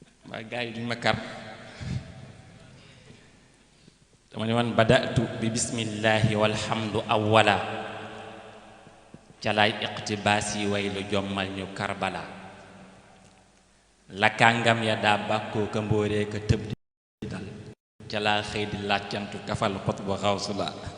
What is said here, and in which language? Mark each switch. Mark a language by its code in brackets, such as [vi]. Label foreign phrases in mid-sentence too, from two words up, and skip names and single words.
[wo] Waa gaa yi duñ ma kar. Dama ne woon [ar] بدأت ببسم الله والحمد أولا. [wo] Ca laay iqtibaas yi way lu jommal ñu Karbala. La kàngam ya daa bàkkoo ka mbóoree ka tëb di dal. Ca laa xëy di làccantu kafal xutbu xawsu la.